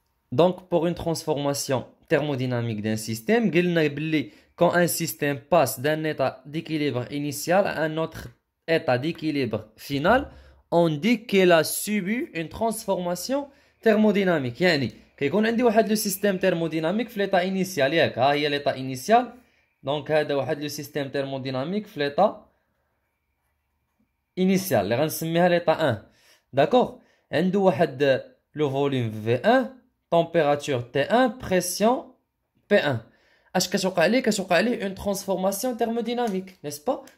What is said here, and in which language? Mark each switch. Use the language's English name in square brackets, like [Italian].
[French] Donc, pour une transformation thermodynamique d'un système, quand un système passe d'un état d'équilibre initial à un autre état d'équilibre final, on dit qu'il a subi une transformation thermodynamique. [Arabic] يعني كيكون عندي واحد لو سيستيم thermodynamique في [French] l'état initial [Arabic] ياك ها هي l'état initial. Donc هذا واحد لو سيستيم thermodynamique في [French] l'état initial [Arabic] اللي غنسميها l'état 1. [French] D'accord. [Arabic] عنده واحد [French] le volume V1, température T1, pression P1. [Arabic] اش كتوقع ليه؟ كتوقع ليه [French] une transformation thermodynamique, n'est-ce pas?